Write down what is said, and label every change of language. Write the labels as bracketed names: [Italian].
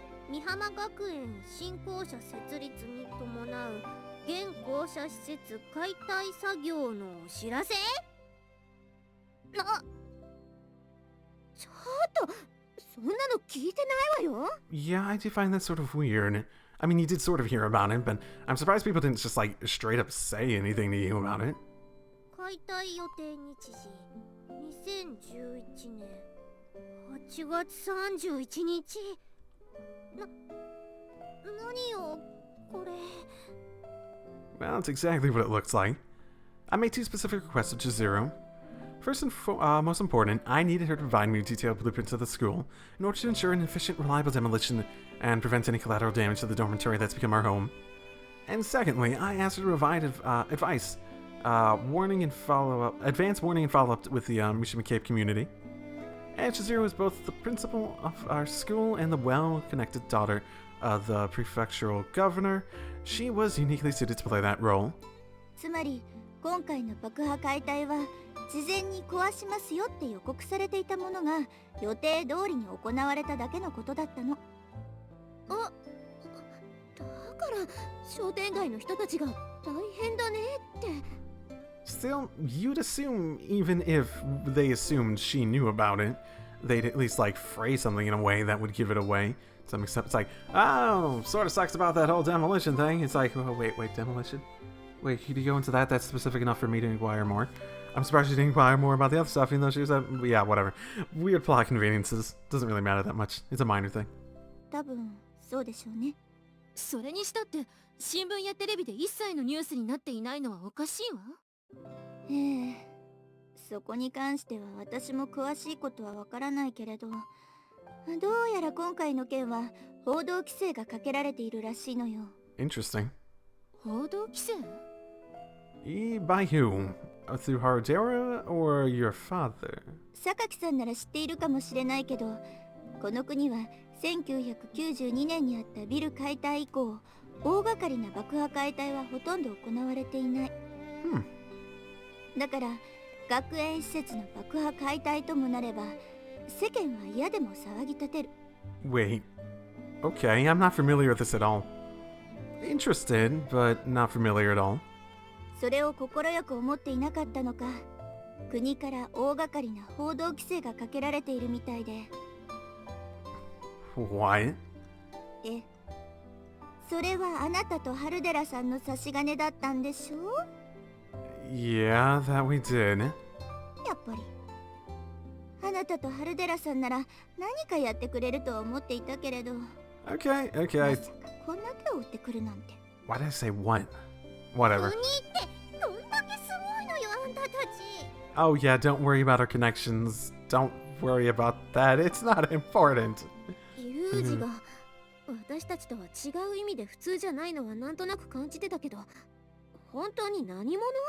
[Japanese] 美浜学園新校舎設立に伴う現校舎施設解体作業のお知らせ？ちょっとそんなの聞いてないわよ。 [English] Yeah, I do find that sort of weird. I mean, you did sort of hear about it, but I'm surprised people didn't just like straight up say anything to you about it. [Japanese] 解体予定日時2011年8月31日。何よこれ。 [English] Well, that's exactly what it looks like. I made two specific requests of Chizuru. First and most important, I needed her to provide me detailed blueprints of the school in order to ensure an efficient, reliable demolition and prevent any collateral damage to the dormitory that's become our home. And secondly, I asked her to provide advice, advanced warning and follow-up with the Mishima Cape community. And Chizuru is both the principal of our school and the well-connected daughter of the prefectural governor. She was uniquely suited to play that role. [Japanese] つまり今回の爆破解体は事前に壊しますよって予告されていたものが予定通りに行われただけのことだったの。あ、だから商店街の人たちが大変だねって。 [English] Still, you'd assume even if they assumed she knew about it, they'd at least like phrase something in a way that would give it away. Some except it's like, oh, sort of sucks about that whole demolition thing. It's like, oh, wait, demolition? Wait, could you go into that? That's specific enough for me to inquire more. I'm surprised she didn't inquire more about the other stuff, even though she was yeah, whatever. Weird plot conveniences. Doesn't really matter that much. It's a minor thing. [Japanese] 多分そうでしょうね。それにしたって新聞やテレビで一切のニュースになっていないのはおかしいわ。そこに関しては私も詳しいことはわからないけれど、どうやら今回の件は報道規制がかけられているらしいのよ。 [English] Interesting. [Japanese] 報道規制？ [English] By who? Through Harodera or your father? [Japanese] 榊さんなら知っているかもしれないけど、この国は1992年にあったビル解体以降、大掛かりな爆破解体はほとんど行われていない。だから学園施設の爆破解体ともなれば、世間は嫌でも騒ぎ立てる。 [English] Wait. Okay, I'm not familiar with this at all. Interested, but not familiar at all. [Japanese] それを快く思っていなかったのか、国から大掛かりな報道規制がかけられているみたいで。 [English] What? [Japanese] それはあなたとハルデラさんの差し金だったんでしょ？ [English] Yeah, that we did. [Japanese] やっぱりあなたとハルデラさんなら何かやってくれるとは思っていたけれど。 [English] Okay. [Japanese] まさかこんな手を打ってくるなんて。 [English] Why did I say what? Whatever. [Japanese] 国ってどんだけすごいのよ、あんたたち。 [English] Oh yeah, don't worry about our connections. Don't worry about that. It's not important. [Japanese] ユージが私たちとは違う意味で普通じゃないのはなんとなく感じてたけど、本当に何者？